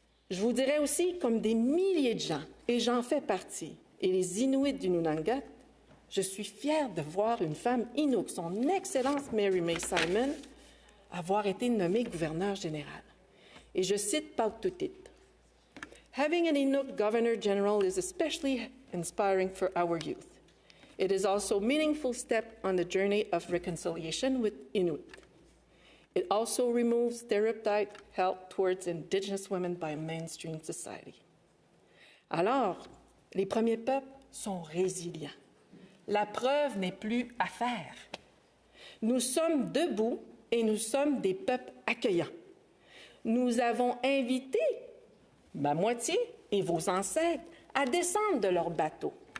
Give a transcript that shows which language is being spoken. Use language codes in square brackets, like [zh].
[fr] Je vous dirais aussi, comme des milliers de gens, et j'en fais partie, et les Inuits du Nunangat, je suis fière de voir une femme Inuk, son Excellence Mary May Simon, avoir été nommée gouverneure générale. Et je cite Paututit. [en] Having an Inuk Governor General is especially inspiring for our youth. It is also a meaningful step on the journey of reconciliation with Inuit. It also removes stereotype held towards Indigenous women by mainstream society. [fr] Alors, les premiers peuples sont résilients. La preuve n'est plus à faire. Nous sommes debout et nous sommes des peuples accueillants. Nous avons invité ma moitié et vos ancêtres à descendre de leur bateau.